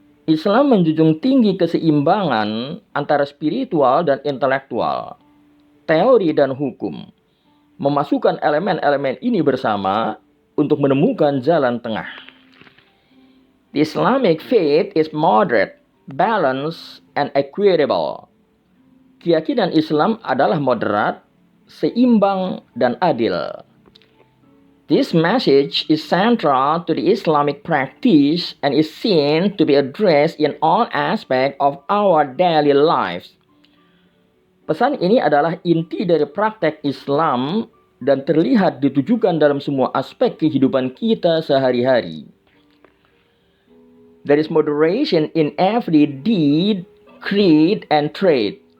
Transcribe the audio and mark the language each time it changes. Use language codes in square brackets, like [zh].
[id] Islam menjunjung tinggi keseimbangan antara spiritual dan intelektual, teori dan hukum, memasukkan elemen-elemen ini bersama untuk menemukan jalan tengah. [en] The Islamic faith is moderate, balanced, and equitable. [id] Keyakinan Islam adalah moderat, seimbang, dan adil. [en] This message is central to the Islamic practice and is seen to be addressed in all aspects of our daily lives. [id] Pesan ini adalah inti dari praktek Islam dan terlihat ditujukan dalam semua aspek kehidupan kita sehari-hari. [en] There is moderation in every deed, creed, and trait.